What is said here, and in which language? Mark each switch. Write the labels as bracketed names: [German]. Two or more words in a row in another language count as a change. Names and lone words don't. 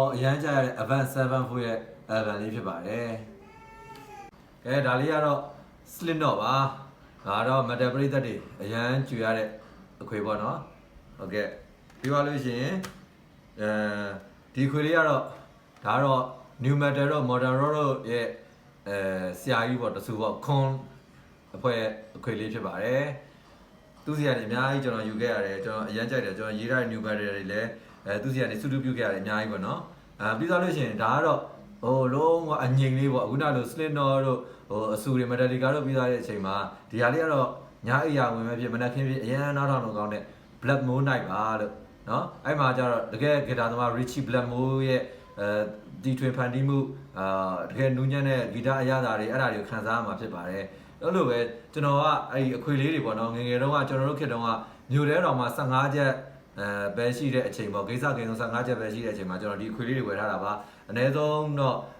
[Burmese] အရန်ကြိုက်ရတဲ့ Avenged Sevenfold ရဲ့ album လေးဖြစ်ပါတယ်ကဲဒါလေးကတော့ Slipknot ပါဒါတော့ metal ပရိသတ်တွေအရန်ကြွေရတဲ့အခွေပေါ့နော်ဟုတ်ကဲ့ပြီးပါလို့ရှိရင်ဒီခွေလေးကတော့ဒါတော့ [English] new metal [Burmese] တော့ [English] modern rock [Burmese] တို့ရဲ့ဆရာ ကြီးပေါ့တဆူပေါ့ခွန်အဖွဲ့အခွေလေးဖြစ်ပါတယ်သူစီကနေအများကြီးကျွန်တော်ယူခဲ့ရတယ်ကျွန်တော်အရန်ကြိုက်တယ်ကျွန်တော်ရေးထားတဲ့ [English] new metal [Burmese] တွေလည်းသူစီကနေစုတူပြုခဲ့ရတယ်အများကြီးပေါ့နော် ပြီးသွားလို့ရှိရင်ဒါကတော့လုံးဝအငြိမ်လေးပေါ့အခုနောက်လို့ Slipknot တို့အဆူတွေ Metallica တို့ပြီးသွားတဲ့အချိန်မှာဒီဟာလေးကတော့ညာအိယာဝင်ပဲဖြစ်မ နက်ခင်းဖြစ်အရန်နားထောင်လို့ကောင်းတဲ့ Black Moon Night ပါလို့နော်အဲ့မှာကျတော့တကယ်ဂီတာသမား Richie Blackmore ရဲ့ဒီထွင်ဖန်တီးမှုတကယ်နူးညံ့တဲ့ဂီတအရသာတွေအဲ့ဒါတွေကိုခံစားရမှာဖြစ်ပါတယ်အဲ့လိုပဲကျွန်တော်ကအဲ့ဒီအခွေလေးတွေပေါ့နော်ငငယ်တုန်းကကျွန်တော်တို့ခေတ်တုန်းကမြို့ထဲတော်မှာ15ချက်ပဲရှိတဲ့အချိန်ပေါ့ဂိမ်းစဂိမ်းဆုံး15ချက်ပဲရှိတဲ့အချိန်မှာကျွန်တော်ဒီအခွေလေးတွေဝယ်ထားတာပါအနည်းဆုံးတော့